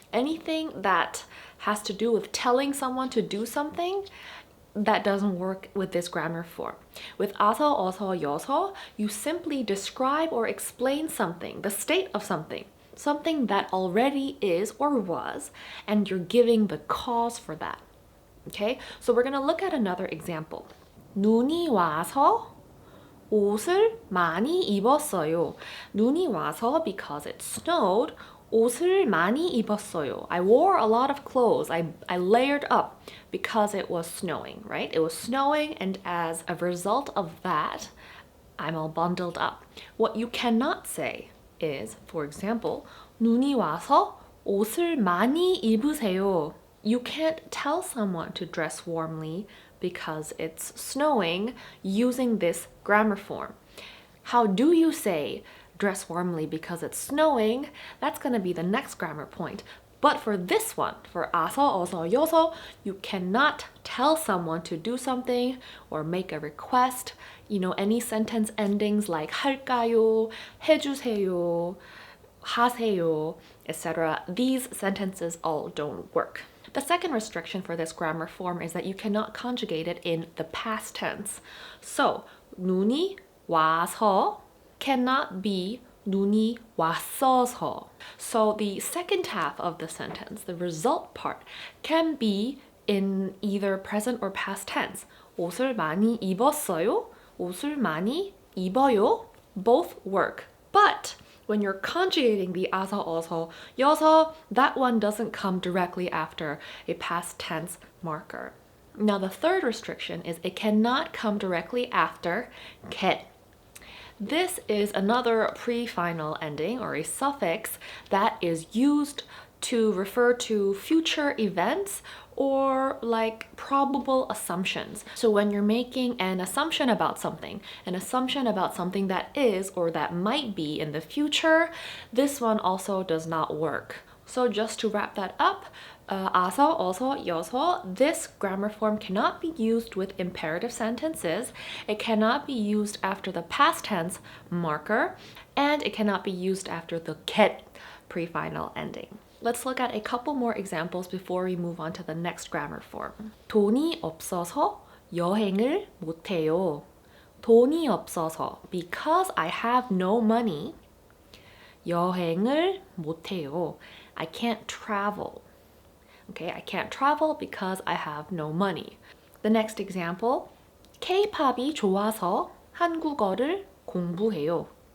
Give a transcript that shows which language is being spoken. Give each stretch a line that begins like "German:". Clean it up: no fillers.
English: Anything that has to do with telling someone to do something, that doesn't work with this grammar form. With 아서, 어서, 여서, you simply describe or explain something, the state of something that already is or was, and you're giving the cause for that. Okay, so we're gonna look at another example.
Korean: 눈이 와서 옷을 많이 입었어요. 눈이 와서
English: because it snowed.
Korean: 옷을 많이 입었어요.
English: I wore a lot of clothes. I layered up because it was snowing, right? It was snowing, and as a result of that, I'm all bundled up. What you cannot say is, for example,
Korean: 눈이 와서 옷을 많이 입으세요.
English: You can't tell someone to dress warmly because it's snowing using this grammar form. How do you say dress warmly because it's snowing? That's going to be the next grammar point. But for this one, for 아서, 어서, 여서, you cannot tell someone to do something or make a request. You know, any sentence endings like 할까요, 해주세요, 하세요, etc. These sentences all don't work. The second restriction for this grammar form is that you cannot conjugate it in the past tense. So,
Korean: 눈이 와서
English: cannot be
Korean: 눈이 왔어서.
English: So the second half of the sentence, the result part, can be in either present or past tense.
Korean: 옷을 많이 입었어요, 옷을 많이 입어요.
English: Both work. But when you're conjugating the 아서, 어서, 여서, that one doesn't come directly after a past tense marker. Now the third restriction is it cannot come directly after get. This is another pre-final ending or a suffix that is used to refer to future events or like probable assumptions. So when you're making an assumption about something that is or that might be in the future, this one also does not work. So just to wrap that up, 아서, 어서, 여서, this grammar form cannot be used with imperative sentences. It cannot be used after the past tense marker, and it cannot be used after the get pre-final ending. Let's look at a couple more examples before we move on to the next grammar form.
Korean: 돈이 없어서 여행을 못해요. 돈이 없어서,
English: because I have no money.
Korean: 여행을 못해요.
English: I can't travel. Okay, I can't travel because I have no money. The next example,
Korean: K-팝이 좋아서 한국어를 공부해요.